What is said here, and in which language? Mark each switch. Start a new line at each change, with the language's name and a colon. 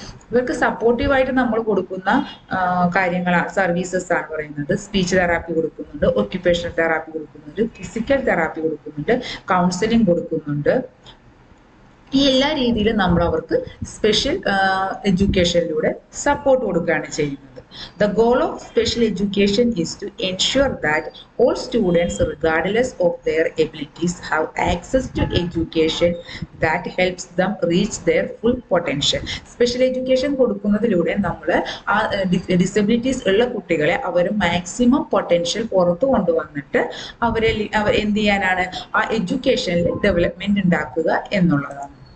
Malayalam: ഇവർക്ക് സപ്പോർട്ടീവായിട്ട് നമ്മൾ കൊടുക്കുന്ന കാര്യങ്ങളാണ് സർവീസസ് ആണ് പറയുന്നത്. സ്പീച്ച് തെറാപ്പി കൊടുക്കുന്നുണ്ട്, ഒക്യുപേഷണൽ തെറാപ്പി കൊടുക്കുന്നുണ്ട്, ഫിസിക്കൽ തെറാപ്പി കൊടുക്കുന്നുണ്ട്, കൗൺസിലിംഗ് കൊടുക്കുന്നുണ്ട്. ഈ എല്ലാ രീതിയിലും നമ്മൾ അവർക്ക് സ്പെഷ്യൽ എഡ്യൂക്കേഷനിലൂടെ സപ്പോർട്ട് കൊടുക്കുകയാണ് ചെയ്യുന്നത്.
English: The goal of special education is to ensure that all students, regardless of their abilities, have access to education that helps them reach their full potential.
Malayalam: Special education കൊടുക്കുന്നതിലൂടെ നമ്മൾ ആ ഡിസബിലിറ്റീസ് ഉള്ള കുട്ടികളെ അവർ maximum potential പുറത്തു കൊണ്ടുവന്നിട്ട് അവരെ എന്ത് ചെയ്യാനാണ് ആ എഡ്യൂക്കേഷനിൽ ഡെവലപ്മെന്റ് ഉണ്ടാക്കുക എന്നുള്ളതാണ്.